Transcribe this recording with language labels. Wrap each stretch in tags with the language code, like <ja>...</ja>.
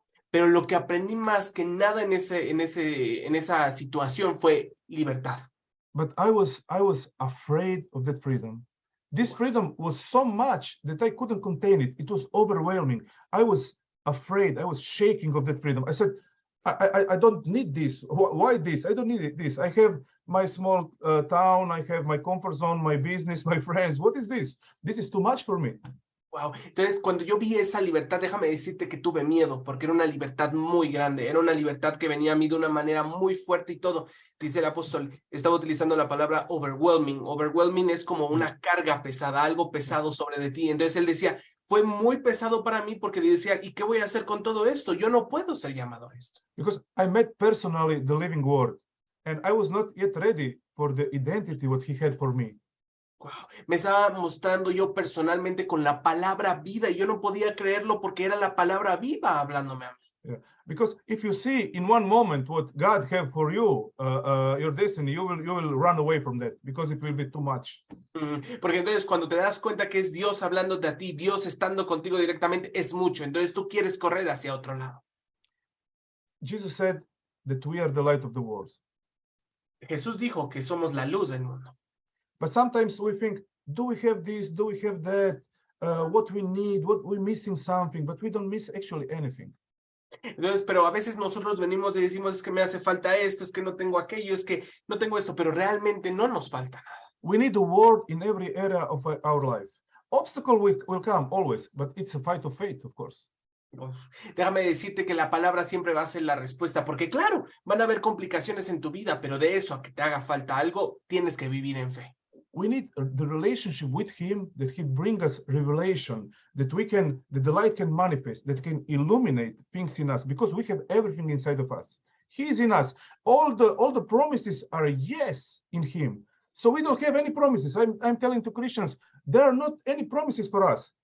<es>Pero lo que aprendí más que nada en esa situación fue libertad.</es> <en>But I was afraid of that freedom. This freedom was so much that I couldn't contain it. It was overwhelming. I was afraid. I was shaking of that freedom. I said, I don't need this. Why this? I don't need this. I have my small town. I have my comfort zone, my business, my friends. What is this? This is too much for me. Wow.</en> <es>Entonces, cuando yo vi esa libertad, déjame decirte que tuve miedo, porque era una libertad muy grande, era una libertad que venía a mí de una manera muy fuerte y todo. Dice el apóstol, estaba utilizando la palabra overwhelming. Overwhelming es como una carga pesada, algo pesado sobre de ti. Entonces él decía, fue muy pesado para mí porque decía, ¿y qué voy a hacer con todo esto? Yo no puedo ser llamado a esto.</es> <en>Because I met personally the living word, and I was not yet ready for the identity what he had for me. Wow.</en> <es>Me estaba mostrando yo personalmente con la palabra vida y yo no podía creerlo porque era la palabra viva hablándome a mí. Yeah.</es> <en>Because if you see in one moment what God have for you, your destiny, you will run away from that because it will be too much.</en> <es>Porque entonces cuando te das cuenta que es Dios hablándote a ti, Dios estando contigo directamente, es mucho. Entonces tú quieres correr hacia otro lado.</es> <en>Jesus said that we are the light of the world.</en> <es>Jesús dijo que somos la luz del mundo.</es> <en>But sometimes we think, do we have this? Do we have that? What we need? What we're missing something? But we don't miss actually anything.</en> <es>Entonces, pero a veces nosotros venimos y decimos, es que me hace falta esto, es que no tengo aquello, es que no tengo esto, pero realmente no nos falta nada.</es> <en>We need the word in every area of our life. Obstacle will come always, but it's a fight of faith, of course.</en> <es>Déjame decirte que la palabra siempre va a ser la respuesta, porque claro, van a haber complicaciones en tu vida, pero de eso a que te haga falta algo, tienes que vivir en fe.</es> <en>We need the relationship with him, that he brings us revelation, that the light can manifest, that can illuminate things in us, because we have everything inside of us. He is in us. All the promises are yes in him. So we don't have any promises. I'm telling to Christians, there are not any promises for us.</en>